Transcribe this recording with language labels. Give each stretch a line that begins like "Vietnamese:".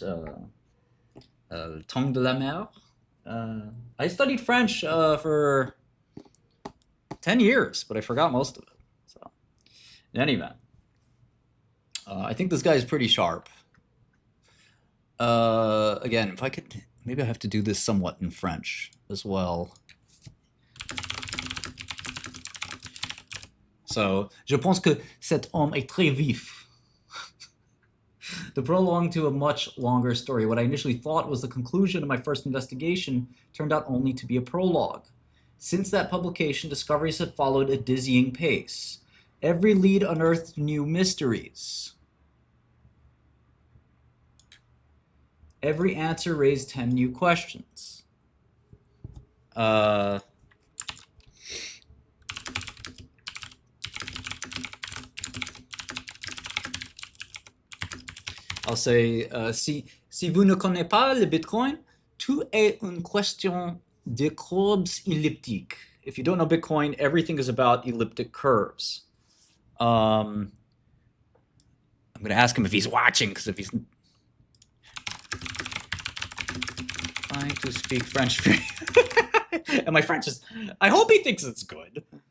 English: Tongue de la mer. I studied French for 10 years, but I forgot most of it. So, in any event, I think this guy is pretty sharp. Again, if I could, maybe I have to do this somewhat in French as well.
French: So, je pense que cet homme est très vif.
English: To prolong to a much longer story, what I initially thought was the conclusion of my first investigation turned out only to be a prologue. Since that publication, discoveries have followed a dizzying pace. Every lead unearthed new mysteries. Every answer raised 10 new questions. I'll say,
French: si vous ne connaissez pas le Bitcoin, tout est une question de courbes elliptiques.
English: If you don't know Bitcoin, everything is about elliptic curves. I'm going to ask him if he's watching, because if he's trying to speak French, and my French is, I hope he thinks it's good.